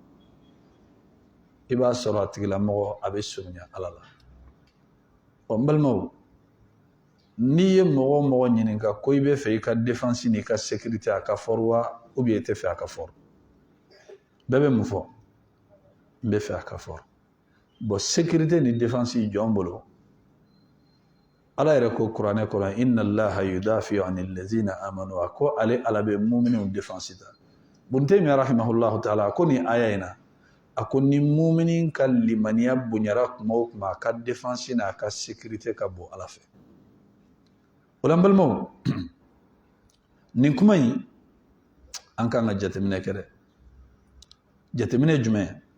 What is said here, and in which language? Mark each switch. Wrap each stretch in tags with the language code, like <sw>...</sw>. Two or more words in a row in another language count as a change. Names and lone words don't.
<bm>i b'a sɔrɔ a tigilamɔgɔ a bɛ surunya ala la ɔ n balimaw n'i ye mɔgɔ o mɔgɔ ɲininka ko i bɛ fɛ i ka défense n'i ka sécurité a ka fɔri wa</bm> <fr>ou bien</fr> <bm>i tɛ fɛ a ka fɔri bɛɛ bɛ mun fɔ n bɛ fɛ a ka fɔri bon sécurité ni défense jɔn bolo ala yɛrɛ ko kuranɛ kɔnɔ</bm> <ar>إن الله يدافع عن الذين آمنوا</ar> <bm>a ko ale ala bɛ muminɛw défense ta Ibn Taymiyyah</bm> <ar>رحمه الله تعالى</ar> <bm>a ko nin aya in na a ko ni muminin ka limaniya bonyara kuma o kuma a ka défense n'a ka sécurité ka bon ala fɛ o la n balimaw nin kuma in an kan ka jateminɛ kɛ dɛ jateminɛ jumɛn</bm>